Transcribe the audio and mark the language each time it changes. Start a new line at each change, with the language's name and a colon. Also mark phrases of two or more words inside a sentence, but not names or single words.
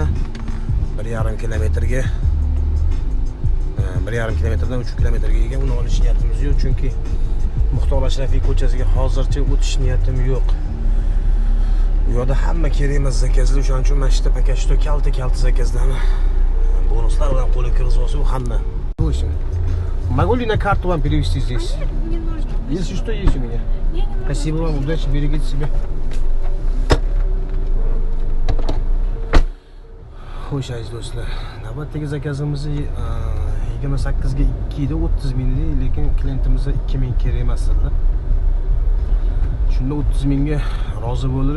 Uzbek: 1,5 kilometrga 1,5 kilometrdan 3 kilometrga ega. Uni olish niyatimiz yo'q, chunki Muxtor Ashrafiy ko'chasiga hozircha o'tish niyatim yo'q. Bu yerda hamma kerak emas zakazlar, o'shaning uchun mana shu pakashto kalta zakazlarni bonuslar bilan qo'lga kirgizib olsa, u hamma. Bo'shim.
Russian: Могу ли на карту вам перевести здесь? Немножко. Если что, есть у меня. Спасибо вам, удачи, берегите себя.
Uzbek: Xo'sh aziz do'stlar, navbatdagi zakazimizni 28 ga 2 edi, 30 ming edi, lekin klientimizga 2 ming kerak emas dedilar. Shunda 30 mingga rozi bo'ldi.